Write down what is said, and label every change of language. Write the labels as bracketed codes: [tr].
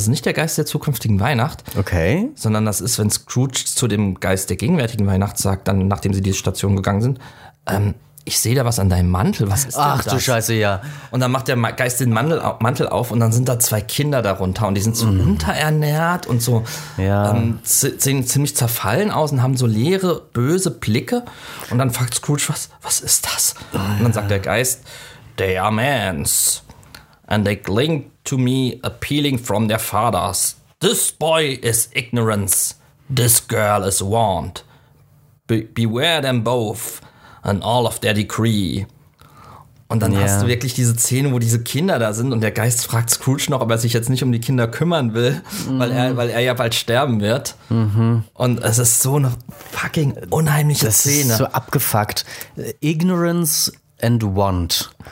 [de] Das ist nicht der Geist der zukünftigen Weihnacht, sondern das ist, wenn Scrooge zu dem Geist der gegenwärtigen Weihnacht sagt, dann nachdem sie diese Station gegangen sind, ich sehe da was an deinem Mantel, was ist denn das? Ach du Scheiße, ja. Und dann macht der Geist den Mantel auf und dann sind da zwei Kinder darunter und die sind so unterernährt und so sehen ziemlich zerfallen aus und haben so leere, böse Blicke. Und dann fragt Scrooge, was ist das? Und dann sagt der Geist, [en] they are mans and they cling to me appealing from their fathers. This boy is ignorance, this girl is want. Beware them both. And all of their decree. [de] Und dann hast du wirklich diese Szene, wo diese Kinder da sind und der Geist fragt Scrooge noch, ob er sich jetzt nicht um die Kinder kümmern will, weil er ja bald sterben wird. Mhm. Und es ist so eine fucking unheimliche Szene. Ist so abgefuckt. [en] Ignorance and want.